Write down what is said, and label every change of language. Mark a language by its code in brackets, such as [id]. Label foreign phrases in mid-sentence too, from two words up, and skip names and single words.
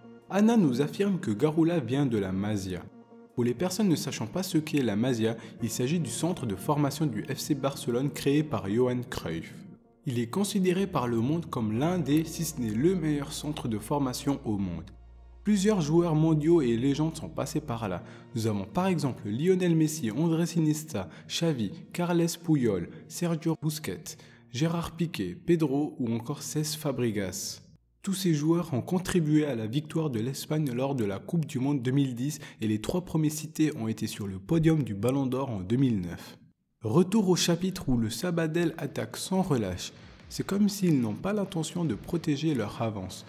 [fr] Anna nous affirme que Garula vient de la Masia. Pour les personnes ne sachant pas ce qu'est la Masia, il s'agit du centre de formation du FC Barcelone créé par Johan Cruyff. Il est considéré par le monde comme l'un des, si ce n'est le meilleur centre de formation au monde. Plusieurs joueurs mondiaux et légendes sont passés par là. Nous avons par exemple Lionel Messi, Andrés Iniesta, Xavi, Carles Puyol, Sergio Busquets, Gérard Piqué, Pedro ou encore Cesc Fabregas. Tous ces joueurs ont contribué à la victoire de l'Espagne lors de la Coupe du Monde 2010 et les 3 premiers cités ont été sur le podium du Ballon d'Or en 2009. Retour au chapitre où le Sabadell attaque sans relâche. C'est comme s'ils n'ont pas l'intention de protéger leur avance.